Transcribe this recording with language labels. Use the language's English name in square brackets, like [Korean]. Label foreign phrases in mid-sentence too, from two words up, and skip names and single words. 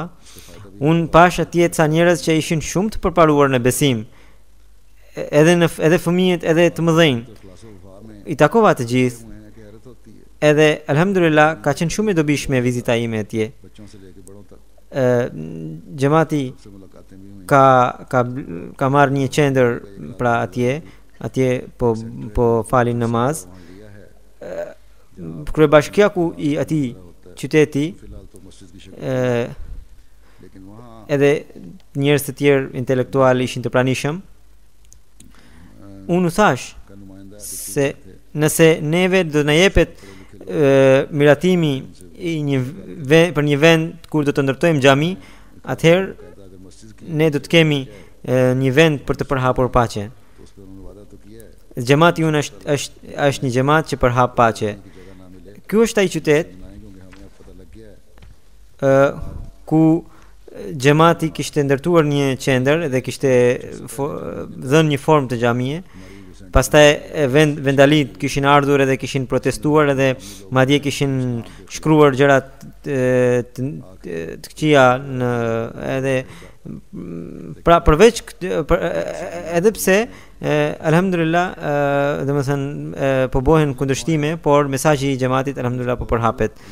[Albanian] Unë pash atje ca njerëz që ishin shumë të përparuar në besim, edhe fëmijët edhe të mëdhenj. I takova të gjithë. Edhe alhamdulillah ka qenë shumë e dobishme vizita ime atje. Xhamati [Urdu] باتیں بھی ہوئی [Albanian] ka marrë një qendër pra atje po falin namaz. [Urdu] وہاں لیا ہے [Albanian] Kryebashkiaku i atij qyteti [Urdu] فی الحال تو مسجد کی شکل لیکن وہاں [Albanian] edhe njerëz të tjerë intelektual ishin të pranishëm. Unë u thash [Urdu] کا نمائندہ [Albanian] se nëse neve do na jepet miratimi i për një vend kur do të ndërtojmë xhami, atëherë [Urdu] کہتا اگر مسجد کی [Albanian] ne do të kemi një vend për të përhapur paqe. [Urdu] تو اس پر انہوں نے وعدہ تو کیا ہے [Albanian] Xhamati unë është një xhamat që përhap paqe. [Urdu] کہ جگہ نہ ملے [Albanian] Ky është ai qytet [Urdu] بنائیں گے کیونکہ ہمیں اب پتا لگ گیا ہے [Albanian] ku xhamati kishte ndërtuar një qendër dhe kishte dhënë një formë të xhamie. Pastaj vendalit kishin ardhur edhe kishin protestuar edhe madje kishin shkruar gjëra të këqija në edhe pra përveç edhe pse alhamdulillah domethënë po bëhen kundërshtime, por mesazhi i xhamatit alhamdulillah po përhapet.